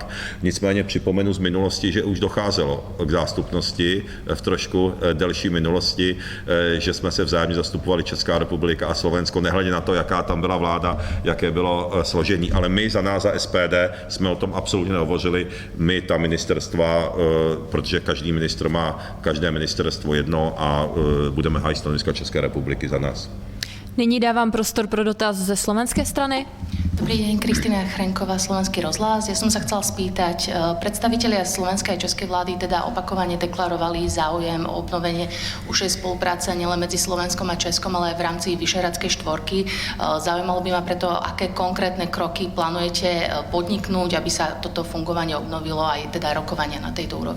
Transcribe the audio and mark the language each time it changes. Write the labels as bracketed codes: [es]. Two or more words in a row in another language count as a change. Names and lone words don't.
[cs] Nicméně připomenu z minulosti, že už docházelo k zástupnosti v trošku delší minulosti, že jsme se vzájemně zastupovali Česká republika a Slovensko, nehledě na to, jaká tam byla vláda, jaké bylo složení. Ale my za nás, za SPD, jsme o tom absolutně nehovořili. My ta ministerstva, protože každý ministr má každé ministerstvo jedno a budeme hájit stanoviska České republiky za nás. Nyní dávám prostor pro dotaz ze slovenské strany. [sk] Dobrý deň, Kristina Chrenková, Slovenský rozhlas. Ja som sa chcela spýtať, predstavitelia slovenskej a českej vlády teda opakovane deklarovali záujem o obnovenie užšej spolupráce nielen medzi Slovenskom a Českom, ale aj v rámci Vyšehradskej štvorky. Zaujímalo by ma preto, aké konkrétne kroky plánujete podniknúť, aby sa toto fungovanie obnovilo aj teda rokovania na tejto úrovni.